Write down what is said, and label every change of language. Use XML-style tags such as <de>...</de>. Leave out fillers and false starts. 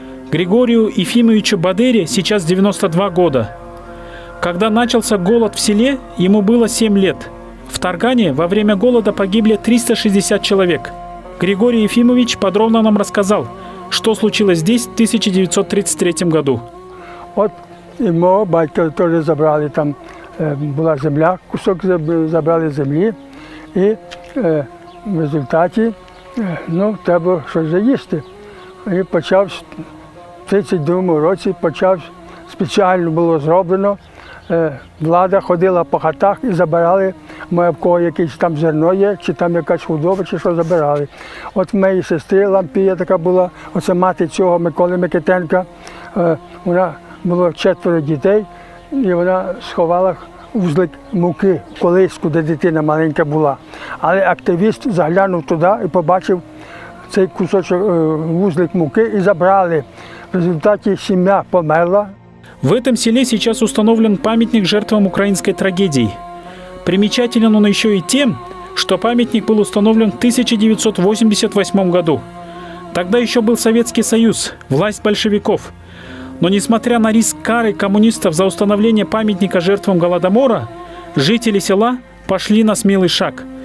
<ru>Григорию Ефимовичу Бадере сейчас 92 года. Когда начался голод в селе, ему было 7 лет. В Таргане во время голода погибли 360 человек. Григорий Ефимович подробно нам рассказал, что случилось здесь в 1933 году.</ru> <uk>От і мого батька теж забрали, там була земля, кусок забрали землі. І в результаті треба щось заїсти. І почав в 1932 році, спеціально було зроблено. Влада ходила по хатах і забирали, в кого якесь там зерно є, чи там якась худоба, чи що забирали. От в моєї сестри Лампія така була, оце мати цього Миколи Микитенка, вона було 4 дітей, і вона сховала вузлик муки, колиску, де дитина маленька була. Але активіст заглянув туди і побачив цей кусочок, вузлик муки, і забрали. В результаті сім'я померла.</uk> <ru>В этом селе сейчас установлен памятник жертвам украинской трагедии. Примечателен он еще и тем, что памятник был установлен в 1988 году. Тогда еще был Советский Союз, власть большевиков. Но несмотря на риск кары коммунистов за установление памятника жертвам Голодомора, жители села пошли на смелый шаг.</ru>